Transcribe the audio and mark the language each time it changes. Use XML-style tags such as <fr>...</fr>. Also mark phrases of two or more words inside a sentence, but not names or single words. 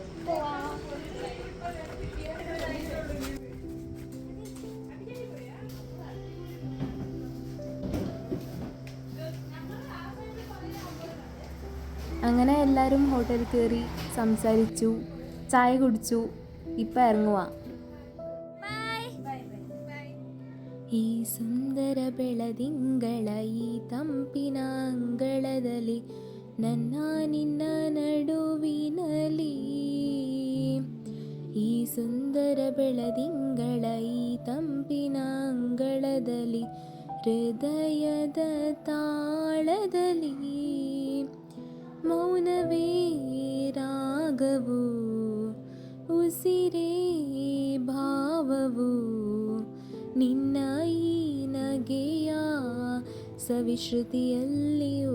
<ml>അങ്ങനെ എല്ലാവരും ഹോട്ടലിൽ കയറി സംസാരിച്ചു, ചായ കുടിച്ചു. ഇപ്പം ഇറങ്ങുവാ.</ml> <kn>ಈ ಸುಂದರ ಬೆಳದಿಂಗಳ ಈ ತಂಪಿನ ಅಂಗಳದಲ್ಲಿ ನನ್ನ ನಿನ್ನ ನಡುವಿನಲ್ಲಿ. ಈ ಸುಂದರ ಬೆಳದಿಂಗಳ ಈ ತಂಪಿನ ಅಂಗಳದಲ್ಲಿ ಹೃದಯದ ತಾಳದಲ್ಲಿ ಮೌನವೇ ರಾಗವು ಉಸಿರೇ ಭಾವವು ನಿನ್ನ ಈ ನಗೆಯ ಸವಿಶ್ರುತಿಯಲ್ಲಿಯೋ.</kn>